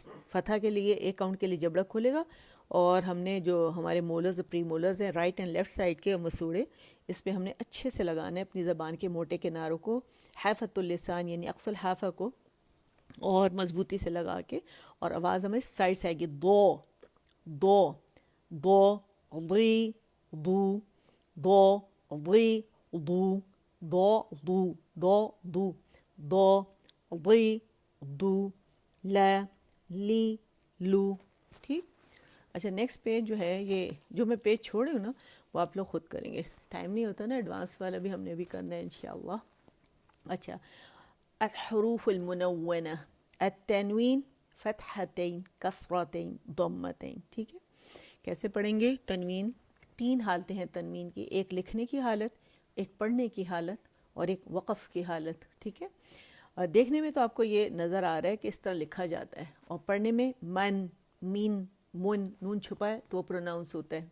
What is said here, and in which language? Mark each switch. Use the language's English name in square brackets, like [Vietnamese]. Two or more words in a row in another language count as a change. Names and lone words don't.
[Urdu] فتح کے لیے ایک کاؤنٹ کے لیے جبڑا کھولے گا، اور ہم نے جو ہمارے [English] molars premolars [Urdu] ہیں [English] right and left side [Urdu] کے مسوڑے، اس پہ ہم نے اچھے سے لگانا ہے اپنی زبان کے موٹے کناروں کو، [Arabic] حافۃ اللسان [Urdu] یعنی [Arabic] اقصى الحافہ [Urdu] کو، اور مضبوطی سے لگا کے، اور آواز ہمیں سائڈ سے آئے گی. دو دو دو ضی دو دو ضی دو دو دو دو دو دو ضی دو لا لی لو. ٹھیک. اچھا [English] next page [Urdu] جو ہے، یہ جو میں پیج چھوڑی ہوں نا وہ آپ لوگ خود کریں گے، ٹائم نہیں ہوتا نا، ایڈوانس والا بھی ہم نے بھی کرنا ہے انشاءاللہ. اچھا، [Arabic] الحروف المنونہ، التنوین فتحتین کسرتین ضمتین. [Urdu] ٹھیک ہے، کیسے پڑھیں گے؟ تنوین، تین حالتیں ہیں تنوین کی، ایک لکھنے کی حالت، ایک پڑھنے کی حالت، اور ایک وقف کی حالت. ٹھیک ہے، دیکھنے میں تو آپ کو یہ نظر آ رہا ہے کہ اس طرح لکھا جاتا ہے، اور پڑھنے میں من مین من، نون چھپا ہے تو وہ پروناؤنس ہوتا ہے.